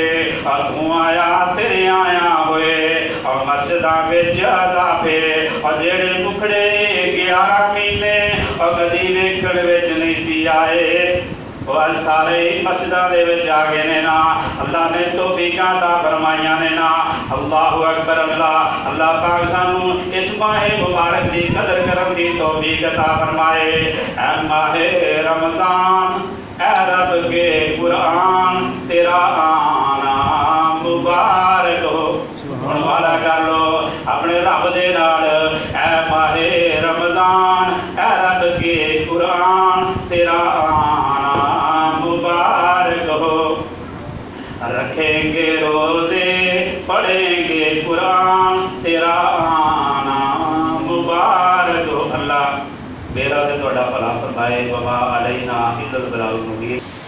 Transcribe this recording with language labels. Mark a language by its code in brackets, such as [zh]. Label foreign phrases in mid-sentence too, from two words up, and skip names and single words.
[pa] اور تو آیا تیرے آیا ہوئے اور مسجداں وچ اضافے. اور جیہڑے مکھڑے 11 مہینے اور کدی ویکھن وچ نہیں سی آئے، وہ سارے مسجداں دے وچ آ گئے نے نا. اللہ نے توفیقاں عطا فرمائیاں نے نا. [ar] الله أكبر الله. [pa] اللہ پاک سانوں اس ماہ مبارک دی قدر کرن دی توفیق عطا فرمائے. [ur] اے ماہ رمضان اے رب کے قرآن، تیرا آنا مبارک ہو. [pa] ہن وعدہ کر لو اپنے رب دے نال. [ur] اے ماہ رمضان اے رب کے قرآن، تیرا آنا مبارک ہو. رکھیں گے روزے پڑھیں گے قرآن، تیرا آنا مبارک ہو. [pa] اللہ میرا تے تہاڈا بھلا فرمائے. [ar] وما علينا إلا البلاغ المبين.